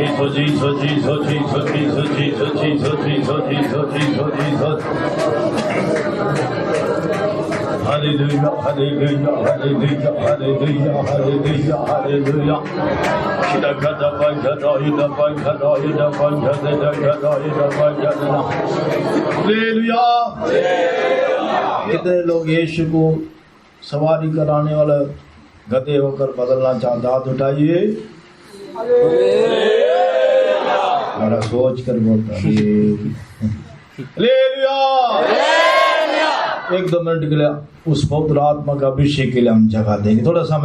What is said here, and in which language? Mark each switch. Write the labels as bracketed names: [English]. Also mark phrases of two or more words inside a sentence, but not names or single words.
[Hindi] Jesus, Jesus, Jesus, Jesus, Jesus, Jesus, Jesus, Jesus, Jesus, Jesus, Jesus. Hallelujah, hallelujah, hallelujah, hallelujah, hallelujah, hallelujah. Shidakada bangada, ida bangada, ida bangada, ida bangada, ida bangada. Hallelujah. कितने लोग यीशु को सवारी कराने वाला गधे होकर बदलना चाहते, हाथ उठाइए। बड़ा सोच कर बोलता है। एक दो मिनट के लिए उस पवित्र आत्मा का अभिषेक के लिए हम जगह देंगे, थोड़ा समय।